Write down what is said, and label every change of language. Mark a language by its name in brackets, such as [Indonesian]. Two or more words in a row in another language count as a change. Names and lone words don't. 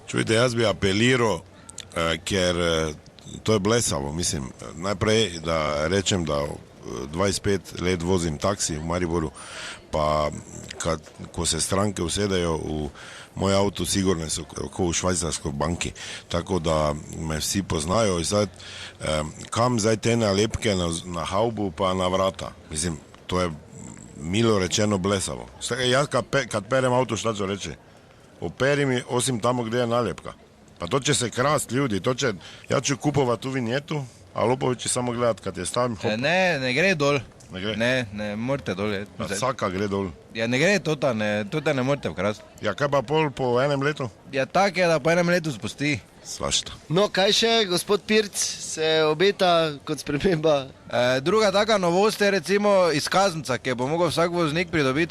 [Slovenian] Čujte, jaz bi apeliral, ker to je blesavo, mislim, najprej da rečem, da 25 let vozim taksi v Mariboru, pa ko se stranke usedejo v moj avto, sigurno so kot v [Croatian] švajcarskoj banki, [Slovenian] tako da me vsi poznajo. Kam zdaj te nalepke na haubu pa na vrata? Mislim, to je milo rečeno blesavo. Jaz, kad perem avto, [Croatian] šta ću reći? Operi mi, osim tamo gdje je nalepka. Pa to će se krast ljudi, ja ću kupovat tu vinjetu, a lopovi će samo gledat kad je stavim. [Slovenian] Ne gre dol. Ne gre? Ne morate dol. Vsaka gre dol. Ja, ne gre tota ne morate vkrast. Ja, kaj pa pol po enem letu? Ja, tako je, da po enem letu spusti. [Croatian] Svašta. [Slovenian] No, kaj še, gospod Pirc, se obeta kot sprememba? Druga taka novost je recimo izkaznica, ki bo mogel vsak voznik pridobiti.